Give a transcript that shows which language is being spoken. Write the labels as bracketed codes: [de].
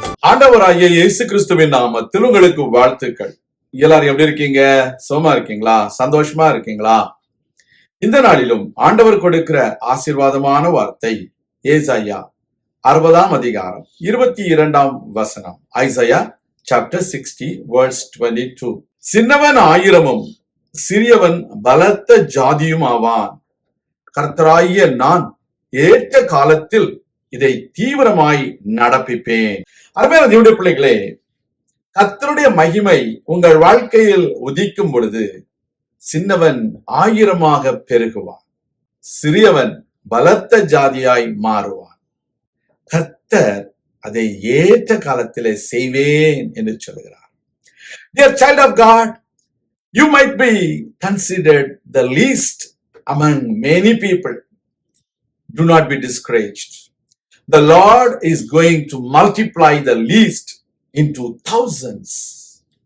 [ta] ஆண்டவராகிய இயேசு கிறிஸ்துவின் நாமத்தில் உங்களுக்கு வாழ்த்துக்கள். எல்லாரும் எப்படி இருக்கீங்க? சுகமா இருக்கீங்களா? சந்தோஷமா இருக்கீங்களா? இந்த நாளிலும் ஆண்டவர் கொடுக்கிற ஆசீர்வாதமான வார்த்தை ஏசாயா 60ஆம் அதிகாரம் 22ஆம் வசனம். [en] Isaiah chapter 60 verse 22. [ta] சின்னவன் ஆயிரமும் சிறியவன் பலத்த ஜாதியும் ஆவான். கர்த்தராகிய நான் ஏற்ற காலத்தில் இதை தீவிரமாய் நடப்பிப்பேன். அருமையான தேவனுடைய பிள்ளைகளே, கர்த்தருடைய மகிமை உங்கள் வாழ்க்கையில் உதிக்கும் பொழுது சின்னவன் ஆயிரமாக பெருகுவான், சிறியவன் பலத்த ஜாதியாய் மாறுவான். கர்த்தர் அதை ஏற்ற காலத்திலே செய்வேன் என்று சொல்கிறார். [en] Dear child of God, you might be considered the least among many people. Do not be discouraged. The Lord is going to multiply the least into thousands.